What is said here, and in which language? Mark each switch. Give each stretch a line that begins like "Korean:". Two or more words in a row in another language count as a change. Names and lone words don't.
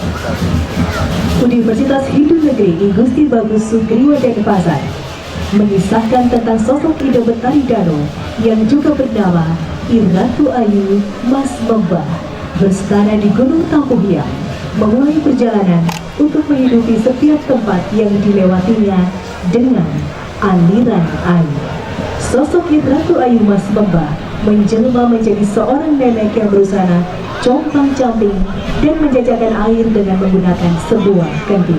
Indonesian: Universitas Hindu Negeri I Gusti Bagus Sugriwa Denpasar mengisahkan tentang sosok Ida Betari Dano yang juga bernama I Ratu Ayu Masmenda berstana di Gunung Tampuhiang, memulai perjalanan untuk menghidupi setiap tempat yang dilewatinya dengan aliran air. Sosok Ratu Ayu Masmenda menjelma menjadi seorang nenek yang berusaha compang-camping dan menjajakan air dengan menggunakan sebuah kendi.